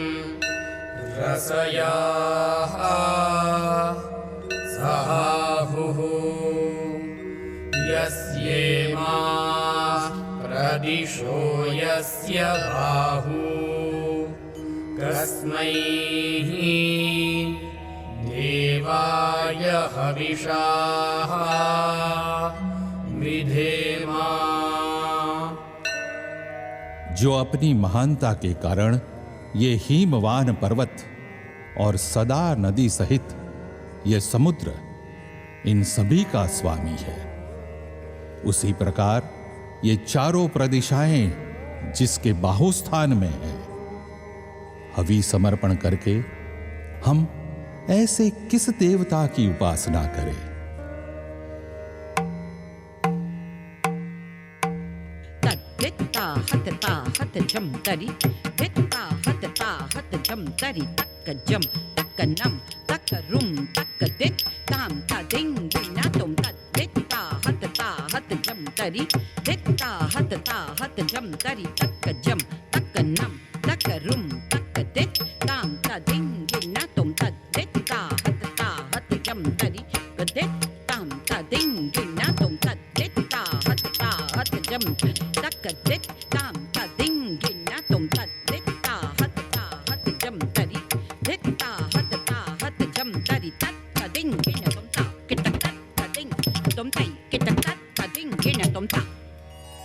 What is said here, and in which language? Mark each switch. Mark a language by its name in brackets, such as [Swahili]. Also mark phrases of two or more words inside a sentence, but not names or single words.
[Sanskrit] रसयाः सहाहुः यस्येमा प्रदिशो यस्य बाहू कस्मै देवाय हविषा विधेमा। [Hindi] जो अपनी महानता के कारण ये हिमवान पर्वत और सदा नदी सहित ये समुद्र इन सभी का स्वामी है, उसी प्रकार ये चारों प्रदिशाएं जिसके बाहुस्थान में है, हवि समर्पण करके हम ऐसे किस देवता की उपासना करें? तद्वित्ता हतता हत जम तरि वित्ता हतता हत जम तरि तक्क जम तक्क नम तक्क रुम तक्क दित ताम तदिंग बिना तुम तद्वित्ता हतता हत जम तरि वित्ता हतता हत जम तरि तक्क जम तक्क नम तक्क रुम तक्क दित ताम तदिंग बिना तुम तद्वित्ता हतता हत जम तरि दित ताम तदिंग बिना तुम तद्वित्ता हतता हत जम तक्क दित ताम तदिंग बिना तुम तद्वित्ता हतता हत जम तरि दित्ता हतता हत जम तरि तद्दिंग बिना तुम ता किटक तद्दिंग तुम तई किटक तद्दिंग बिना तुम ता